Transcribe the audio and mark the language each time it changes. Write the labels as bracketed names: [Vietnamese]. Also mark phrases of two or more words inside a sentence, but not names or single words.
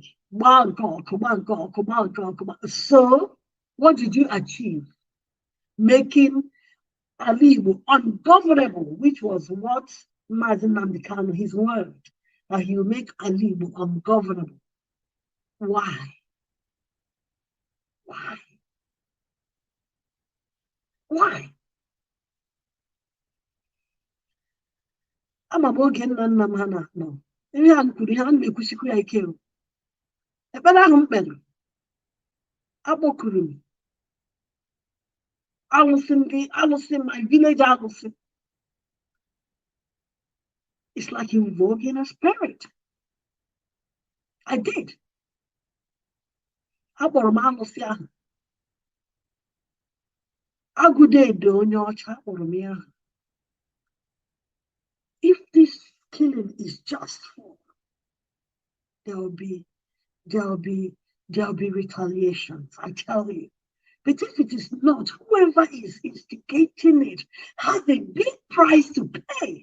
[English] Come on. So, what did you achieve? Making Alibu ungovernable, which was what Mazen Namdekano, his word, that he will make Alibu ungovernable. Why? [Igbo] Ama m oge nna m ha na-anọ ihe a kwuru ihe a na-ekwusikwu ya ike ekpere ahụ m kpere akpọkuru m alụsị [English] my village [Igbo] alụsị. [English] It's like invoking a spirit. I did. [Igbo] Akpọrọ m alụsị ahụ agụdedo onye ọcha akpọrọ m ya. [English] If this killing is just for, there will be there'll be retaliations, I tell you. But if it is not, whoever is instigating it has a big price to pay.